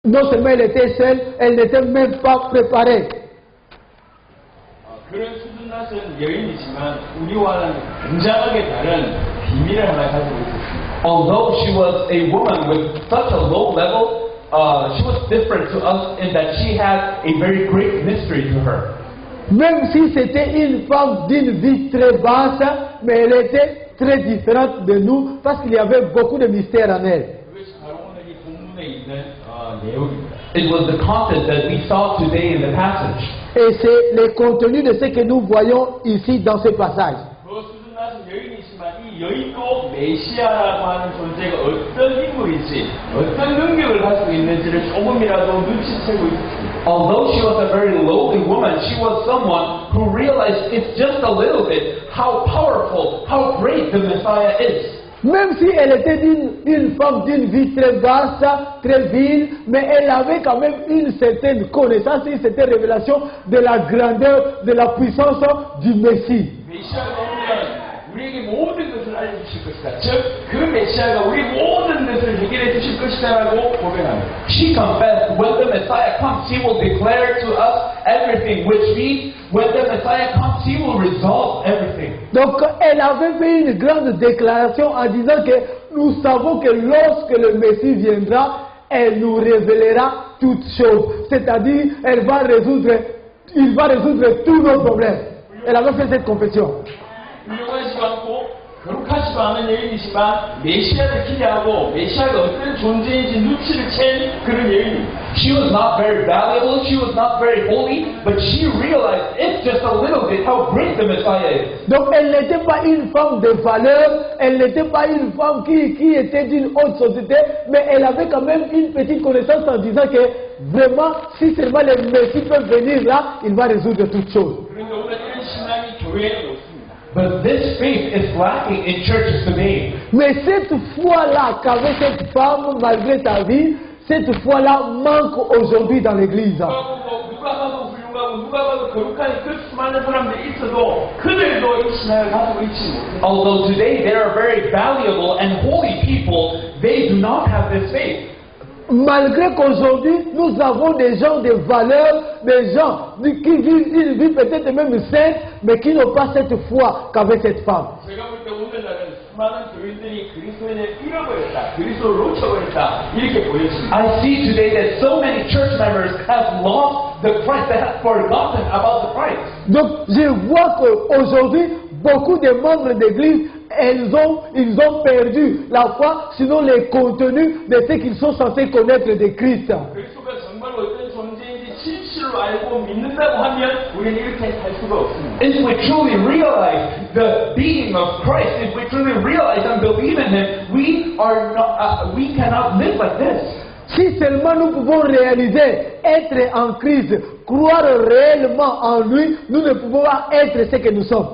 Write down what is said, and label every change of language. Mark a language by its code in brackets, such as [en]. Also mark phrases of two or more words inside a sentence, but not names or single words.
[fr] Non seulement elle était seule, elle n'était même pas préparée. [ko] 그런 수준 낮은 여인이지만 우리와는 굉장하게 다른 비밀을 하나 가지고 있었습니다. [en] Although she was a woman with such a low level, she was different to us in that she had a very great mystery to her. [fr] Même si c'était une femme d'une vie très basse, mais elle était très différente de nous parce qu'il y avait beaucoup de mystères en elle. [ko] 그것이 바로 오늘 이 본문에 있는 내용입니다. [en] It was the content that we saw today in the passage. [fr] Et c'est le contenu de ce que nous voyons ici dans ce passage. [ko] 그 수준 낮은 여인이지만 이 여인도 메시아라고 하는 존재가 어떤 인물인지 어떤 능력을 가지고 있는지를 조금이라도 눈치채고 있습니다. [en] Although she was a very lowly woman, she was someone who realized it's just a little bit how powerful, how great the Messiah is. [fr] Même si elle était une femme d'une vie très basse, très vile, mais elle avait quand même une certaine connaissance, une certaine révélation de la grandeur, de la puissance du Messie. [ko] 메시아가 오면 우리에게 모든 것을 알려주실 것이다. 즉, 그 메시아가 우리 모든 것을 해결해 주실 것이다라고 고백합니다. [en] She confessed, when the Messiah comes, he will declare to us everything, which means when the Messiah comes, he will resolve everything. [fr] Donc elle avait fait une grande déclaration en disant que nous savons que lorsque le Messie viendra, elle nous révélera toutes choses. C'est-à-dire, il va résoudre tous nos problèmes. Elle avait fait cette confession. [ko] 훌륭하지도 않고 거룩하지도 않은 여인이지만 메시아를 기대하고 메시아가 어떤 존재인지 눈치를 챈 그런 여인입니다. [en] She was not very valuable, she was not very holy, but she realized it's just a little bit how great the Messiah is. [fr] Donc elle n'était pas une femme de valeur, elle n'était pas une femme qui était d'une haute société, mais elle avait quand même une petite connaissance en disant que vraiment, si seulement le Messie peut venir là, il va résoudre toutes choses. [ko] 그런데 오늘 이런 신앙이 교회에는 없습니다. [en] But this faith is lacking in churches today. [fr] Mais cette foi-là qu'avait cette femme, malgré sa vie, cette foi-là manque aujourd'hui dans l'église. [ko] 누가 봐도 훌륭하고 누가 봐도 거룩한 그 수많은 사람들이 있어도 그들도 이 신앙을 가지고 있지 못해요. [en] Although today there are very valuable and holy people, they do not have this faith. [fr] Malgré qu'aujourd'hui, nous avons des gens de valeur, des gens qui vivent une vie peut-être même sainte, mais qui n'ont pas cette foi qu'avait cette femme. [ko] 제가 볼 때 오늘날은 수많은 교인들이 그리스도인을 잃어버렸다, 그리스도를 놓쳐버렸다 이렇게 보여집니다. [en] I see today that so many church members have lost the Christ, they have forgotten about the Christ. [fr] Donc, je vois qu'aujourd'hui, beaucoup de membres d'église, ils ont perdu la foi, sinon les contenus de ce qu'ils sont censés connaître de Christ. [ko] 그리스도가 정말 어떤 존재인지 진실로 알고 믿는다고 하면 우리는 이렇게 살 수가 없습니다. [en] If we truly realize the being of Christ, if we truly realize and believe in Him, we cannot live like this. [fr] Si seulement nous pouvons réaliser, être en Christ, croire réellement en lui, nous ne pouvons pas être ce que nous sommes.